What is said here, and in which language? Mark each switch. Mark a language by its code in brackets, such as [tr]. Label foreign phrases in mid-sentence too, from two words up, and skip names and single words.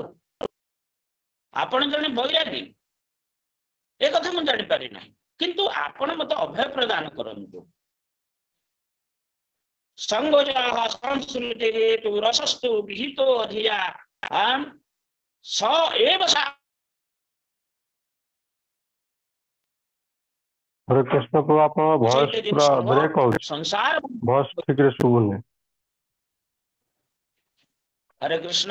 [or] ଆପଣ ଜଣେ ବୈରାଗୀ, ଏ କଥା ମୁଁ ଜାଣିପାରି ନାହିଁ, କିନ୍ତୁ ଆପଣ ମତେ ଅଭୟ ପ୍ରଦାନ କରନ୍ତୁ। [sa] ସଂଗୋଜଃ ରସସ୍ତୁ ବିହିତ ଧିୟା ସ ଏବ ସା। [or] ହରେ କୃଷ୍ଣ ପ୍ରଭୁ, ଆପଣ ଭଏସ ପୂରା ବ୍ରେକ ହେଉଛି, संसार ଭଏସ ଠିକ ରେ ଶୁଭୁନି। हरे कृष्ण,